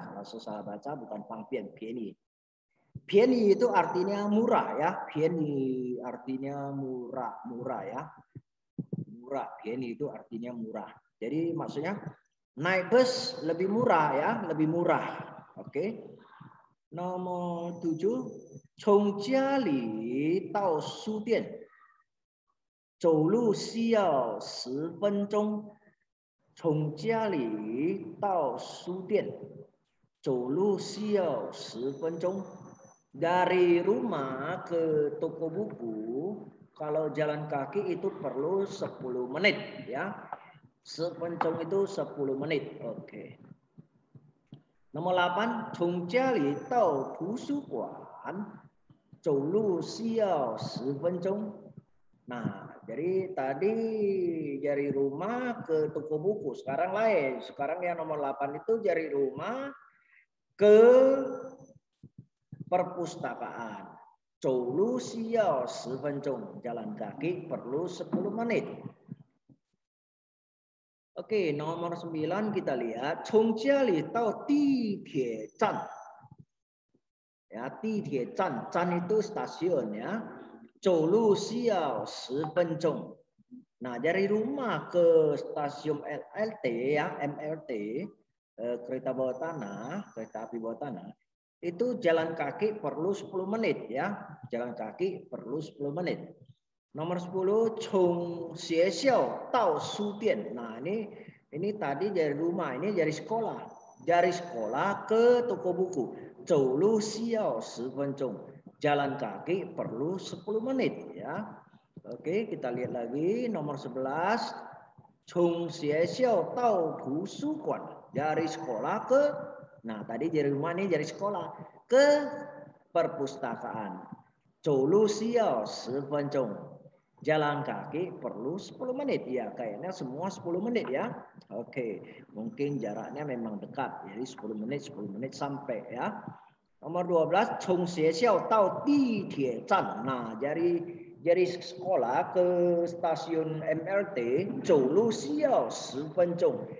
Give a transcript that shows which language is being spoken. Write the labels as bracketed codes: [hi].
[id] Kalau susah baca bukan 方便, 便宜. 便宜 itu artinya murah ya. 便宜 artinya murah, murah ya. Murah, 便宜 itu artinya murah. Jadi maksudnya naik bus lebih murah ya, lebih murah. Oke. Nomor 7. [zh] 从家里到书店走路需要10分钟. 从家里到书店走路需要10分钟. [id] Dari rumah ke toko buku kalau jalan kaki itu perlu 10 menit ya. 10分钟 itu 10 menit. Oke. Nomor 8, [zh] 从家里到图书馆走路需要10分钟. [id] Nah, jadi tadi dari rumah ke toko buku, sekarang lain. Sekarang yang nomor 8 itu dari rumah ke perpustakaan. [zh] 走路需要10分钟, [id] jalan kaki perlu 10 menit. Oke, nomor 9 kita lihat [zh] 从家里到地铁站. [id] Ya, 地铁站, 站 itu stasiun ya. [zh] 走路需要10分钟. [id] Nah, dari rumah ke stasiun LRT ya, MRT, kereta bawah tanah, kereta api bawah tanah, itu jalan kaki perlu 10 menit ya. Jalan kaki perlu 10 menit. Nomor 10, [zh] 从学校到书店. [id] Nah, ini tadi dari rumah, ini dari sekolah. Dari sekolah ke toko buku. [zh] 走路需要10分钟. [id] Jalan kaki perlu 10 menit ya. Oke, kita lihat lagi nomor 11. [zh] 从学校到图书馆. [id] Dari sekolah ke, nah tadi dari rumah, ini dari sekolah ke perpustakaan. [zh] 走路需要10分钟. [id] Jalan kaki perlu 10 menit. Ya, kayaknya semua 10 menit ya. Oke, mungkin jaraknya memang dekat. Jadi 10 menit sampai ya. Nomor 12, [zh] 从学校到地铁站. [id] Nah, dari sekolah ke stasiun MRT, [zh] 走路需要10分钟.